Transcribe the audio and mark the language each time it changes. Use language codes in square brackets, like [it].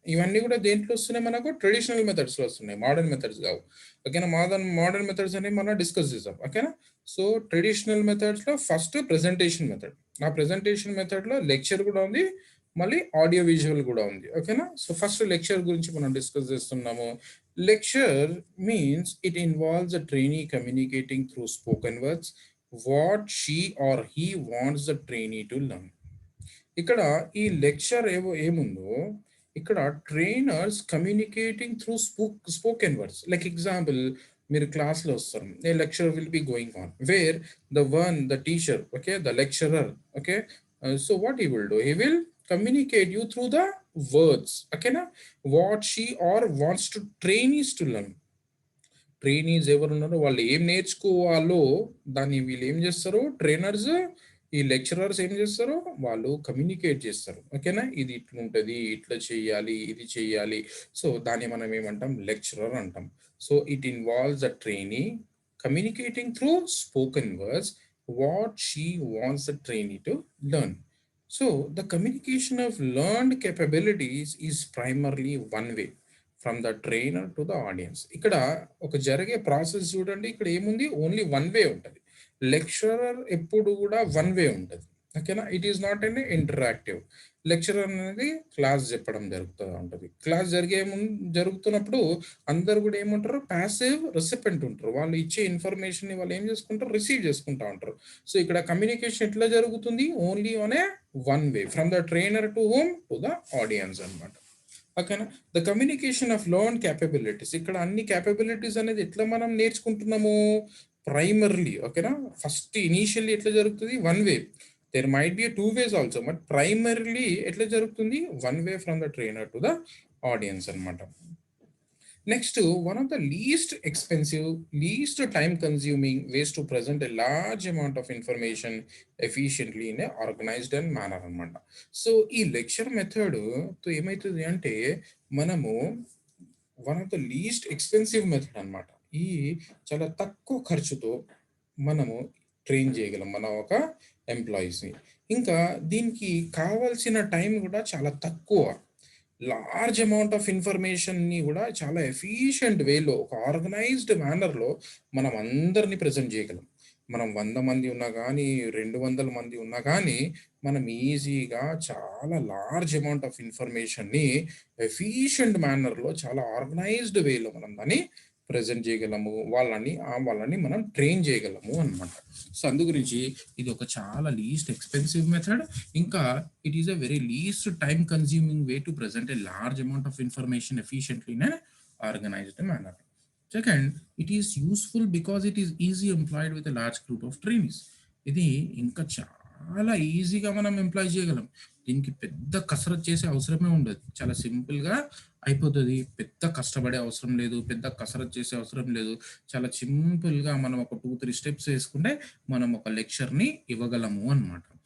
[te] ఇవన్నీ కూడా దేంట్లో వస్తున్నాయి, మనకు ట్రెడిషనల్ మెథడ్స్లో వస్తున్నాయి, మోడర్న్ మెథడ్స్ కావు. ఓకేనా? మోడర్న్ మెథడ్స్ అనేవి మనం డిస్కస్ చేసాం. ఓకేనా? So traditional మెథడ్స్లో first presentation method. ఆ ప్రెజెంటేషన్ మెథడ్లో లెక్చర్ కూడా ఉంది, మళ్ళీ ఆడియో విజువల్ కూడా ఉంది. ఓకేనా? సో ఫస్ట్ లెక్చర్ గురించి మనం డిస్కస్ చేస్తున్నాము. [en] Lecture means it involves a trainee communicating through spoken words what she or he wants the trainee to learn. [te] ఇక్కడ ఈ లెక్చర్ ఏముందో ఇక్కడ [en] Trainers communicating through spoken words. Like example, [te] మీరు క్లాస్లో వస్తారు, [en] A lecture will be going on where the teacher, okay, the lecturer, okay, so what he will do, he will communicate you through the words. Okay na, what she or wants to trainees to learn. [te] Trainees ఎవరు ఉన్నారో వాళ్ళు ఏం నేర్చుకోవాలో దాన్ని వీళ్ళు ఏం చేస్తారు, trainers, ఈ lecturers ఏం చేస్తారు, వాళ్ళు కమ్యూనికేట్ చేస్తారు. ఓకేనా? ఇది ఇట్లా ఉంటుంది, ఇట్లా చేయాలి, ఇది చేయాలి. సో దాన్ని మనం ఏమంటాం, లెక్చరర్ అంటాం. [en] So it involves the trainee communicating through spoken words what she wants the trainee to learn. So the communication of learned capabilities is primarily one way from the trainer to the audience. [te] ఇక్కడ ఒక జరిగే process చూడండి, ఇక్కడ ఏముంది, only one way ఉంటుంది. Lecturer ఎప్పుడు కూడా one way ఉంటుంది. ఓకేనా? It is not an interactive. Lecturer అనేది క్లాస్ చెప్పడం జరుగుతూ ఉంటుంది. క్లాస్ జరుగుతున్నప్పుడు అందరు కూడా ఏముంటారు, ప్యాసివ్ రెసిపెంట్ ఉంటారు. వాళ్ళు ఇచ్చే ఇన్ఫర్మేషన్ వాళ్ళు ఏం చేసుకుంటారు, రిసీవ్ చేసుకుంటా ఉంటారు. సో ఇక్కడ కమ్యూనికేషన్ ఎట్లా జరుగుతుంది, [en] only on a one way from the trainer to home to the audience [te] అనమాట. ఓకేనా? [en] The communication of learn capabilities. [te] ఇక్కడ అన్ని క్యాపబిలిటీస్ అనేది ఎట్లా మనం నేర్చుకుంటున్నాము, ప్రైమర్లీ. ఓకేనా? ఫస్ట్ ఇనీషియల్లీ ఎట్లా జరుగుతుంది, one way. [en] there might be a two ways also, but primarily [te] ఎట్లా జరుగుతుంది, [en] one way from the trainer to the audience అన్నమాట. Next, one of the least expensive, least time consuming ways to present a large amount of information efficiently in a organized and manner అన్నమాట. [te] So ఈ lecture method తో ఏమవుతుంది అంటే మనము one of the least expensive method అన్నమాట. ఈ చాలా తక్కువ ఖర్చుతో మనము ట్రైన్ చేయగలం మన ఒక ఎంప్లాయీస్ని. ఇంకా దీనికి కావాల్సిన టైం కూడా చాలా తక్కువ. లార్జ్ అమౌంట్ ఆఫ్ ఇన్ఫర్మేషన్ని కూడా చాలా ఎఫిషియంట్ వేలో, ఒక ఆర్గనైజ్డ్ మేనర్లో మనం అందరినీ ప్రజెంట్ చేయగలం. మనం 100 మంది ఉన్నా గానీ, 200 మంది ఉన్నా గానీ, మనం ఈజీగా చాలా లార్జ్ అమౌంట్ ఆఫ్ ఇన్ఫర్మేషన్‌ని ఎఫిషియంట్ మేనర్‌లో చాలా ఆర్గనైజ్డ్ వేలో మనం దాన్ని ప్రెజెంట్ చేయగలము. వాళ్ళని మనం ట్రైన్ చేయగలము అన్నమాట. సో, అందు గురించి ఇది ఒక చాలా లీస్ట్ ఎక్స్‌పెన్సివ్ మెథడ్. [en] ఇంకా it is a very least time consuming way to present a large amount of information efficiently in a organized manner. Second, it is useful because it is easy employed with a large group of trainees. [te] ఇది ఇంకా చాలా ఈజీగా మనం employee చేయగలం. దీనికి పెద్ద కసరత్తు చేసే అవసరమే ఉండదు. చాలా సింపుల్‌గా అయిపోతది. పెద్ద కష్టపడే అవసరం లేదు. పెద్ద కసరత్తు చేసే అవసరం లేదు. చాలా సింపుల్‌గా మనం ఒక 2, 3 స్టెప్స్ వేసుకుంటే మనం ఒక లెక్చర్‌ని ఇవ్వగలము అన్నమాట.